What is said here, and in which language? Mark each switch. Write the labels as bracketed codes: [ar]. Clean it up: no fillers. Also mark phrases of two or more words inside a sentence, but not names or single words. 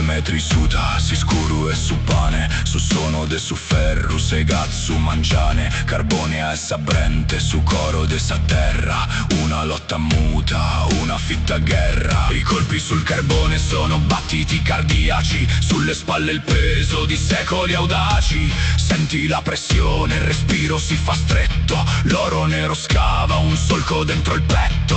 [sc] trisuta, si scuru e su pane, su sono de su ferro, segat su mangiane, carbone a essa brente, su coro de sa terra, una lotta muta, una fitta guerra. [it] I colpi sul carbone sono battiti cardiaci, sulle spalle il peso di secoli audaci. Senti la pressione, il respiro si fa stretto, l'oro nero scava un solco dentro il petto.